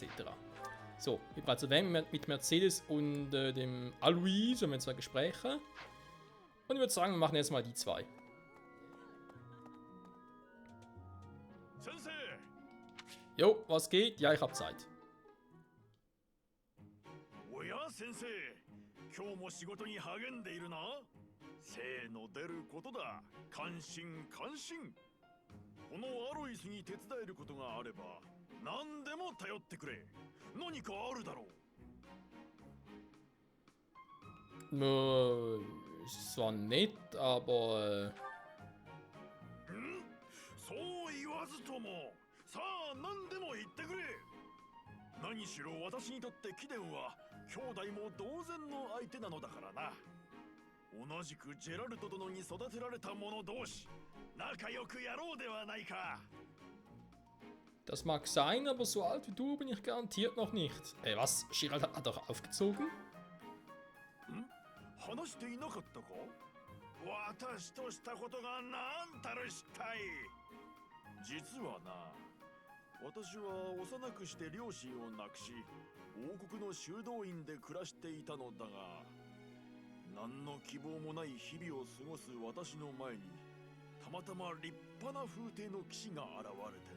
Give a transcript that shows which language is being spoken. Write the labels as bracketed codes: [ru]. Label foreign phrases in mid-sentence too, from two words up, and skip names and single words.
[de] So, wie bereits erwähnt, mit Mercedes und dem Alois haben wir 2 Gespräche. Und ich würde sagen, wir machen jetzt mal die 2. Jo, was geht? Ja, ich hab Zeit. [ja] おや先生、今日も仕事に励んでいるな。精の出ることだ。感心感心。このアロイスに手伝えることがあれば何でも頼ってくれ。何かあるだろう。 [de] Es war nett, aber... [ja] そう言わずとも、さあ何でも言ってくれ。何しろ私にとって貴殿は兄弟も同然の相手なのだからな。同じくジェラルト殿に育てられた者同士、仲良くやろうではないか。 [de] Das mag sein, aber so alt wie du bin ich garantiert noch nicht. Was? Gerald hat doch aufgezogen? [ja] 話していなかったか。私としたことが何たる失態。実はな、私は幼くして両親を亡くし、王国の修道院で暮らしていたのだが、何の希望もない日々を過ごす私の前に、たまたま立派な風体の騎士が現れてな。